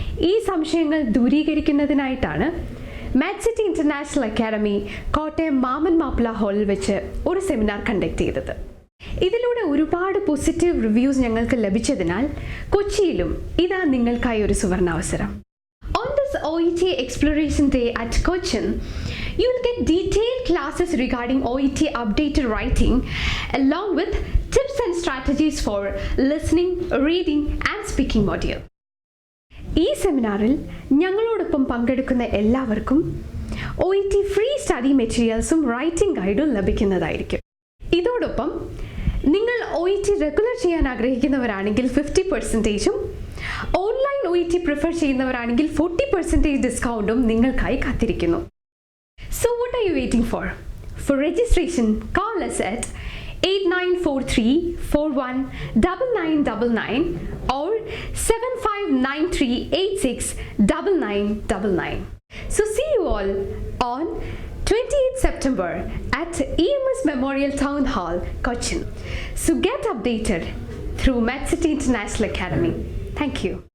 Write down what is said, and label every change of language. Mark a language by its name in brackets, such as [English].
[Malayalam] ഈ സംശയങ്ങൾ ദൂരീകരിക്കുന്നതിനായിട്ടാണ് മാത്സിറ്റി international academy Kottayam മാമൻ മാപ്പിള ഹാളിൽ വെച്ച് ഒരു സെമിനാർ കണ്ടക്ട് ചെയ്തത്. ഇതിലൂടെ ഒരുപാട് പോസിറ്റീവ് റിവ്യൂസ് ഞങ്ങൾക്ക് ലഭിച്ചതിനാൽ കൊച്ചിയിലും ഇതാ നിങ്ങൾക്കായി ഒരു സുവർണാവസരം. [English] On this OET Exploration Day at Kochi, you will get detailed classes regarding OET updated writing along with tips and strategies for listening, reading and speaking module. [Malayalam] ഈ സെമിനാറിൽ ഞങ്ങളോടൊപ്പം പങ്കെടുക്കുന്ന എല്ലാവർക്കും OET ഫ്രീ സ്റ്റഡി മെറ്റീരിയൽസും റൈറ്റിംഗ് ഗൈഡും ലഭിക്കുന്നതായിരിക്കും. ഇതോടൊപ്പം നിങ്ങൾ OET regular ചെയ്യാൻ ആഗ്രഹിക്കുന്നവരാണെങ്കിൽ 50%ഉം online OET prefer ചെയ്യുന്നവരാണെങ്കിൽ 40% ഡിസ്കൗണ്ടും നിങ്ങൾക്കായി കാത്തിരിക്കുന്നു. [English] So what are you waiting for? For registration, call us at 8943419999 or 7593869999. So see you all on 28th September at EMS Memorial Town Hall, Kochi. So get updated through MathCity International Academy. Thank you.